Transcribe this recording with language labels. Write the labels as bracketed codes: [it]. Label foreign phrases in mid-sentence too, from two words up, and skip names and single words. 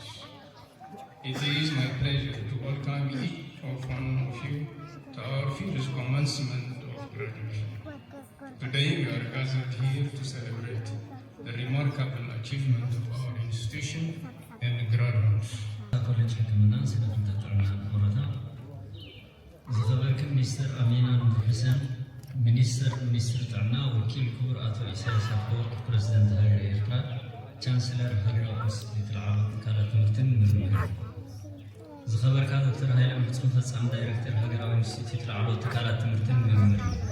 [en] It is my pleasure to welcome each one of you to our first commencement of graduation. Today we are gathered here to celebrate the remarkable achievement of our institution and graduates. [ti] College ሕክምናን ስነ-ፍልጠት ጥዕናን ኦሮታ ዝኸበርክን ሚኒስትር ኣሚና ምትሕሰን ሚኒስትር ጥዕና ወኪል ክቡር ኣቶ ኢሳያስ ኣፈወርቂ ፕሬዝደንት ሃገር ኤርትራ ቻንስለር ሃገራዊ ኢንስቲትዩት ላዕለዎት ትካላት ትምህርትን ምርምርን ዝኸበርካ ዶክተር ሃይለም ፍጹም ፈጻሚ ዳይሬክተር ሃገራዊ ኢንስቲትዩት ላዕለዎት ትካላት ትምህርትን ምርምርን